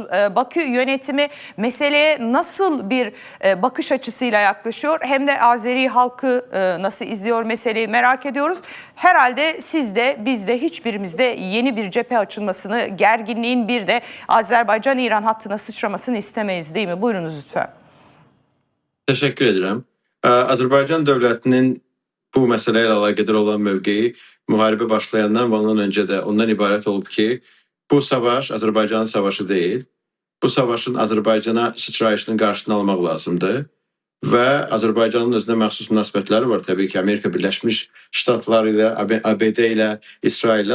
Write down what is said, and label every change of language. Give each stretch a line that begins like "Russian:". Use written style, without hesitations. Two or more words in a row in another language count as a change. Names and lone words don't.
Turkish: Bakü yönetimi meseleye nasıl bir bakış açısıyla yaklaşıyor? Hem de Azeri halkı nasıl izliyor meseleyi merak ediyoruz. Herhalde siz de biz de hiçbirimizde yeni bir cephe açılmasını, gerginliğin bir de Azerbaycan-İran hattına sıçramasını istemeyiz değil mi? Buyurunuz lütfen. Teşekkür ederim.
Azerbaijani: Azərbaycan dövlətinin bu məsələyə əlaqədar olan mövqeyi müharibə başlayandan və ondan öncə də ondan ibarət olub ki, bu savaş Azərbaycanın savaşı deyil. Bu savaşın Azərbaycana sıçrayışının qarşısını almaq lazımdır. Və Azərbaycanın özünə məxsus münasibətləri var təbii ki, Amerika Birləşmiş Ştatları ilə, ABD ilə, İsrail ilə.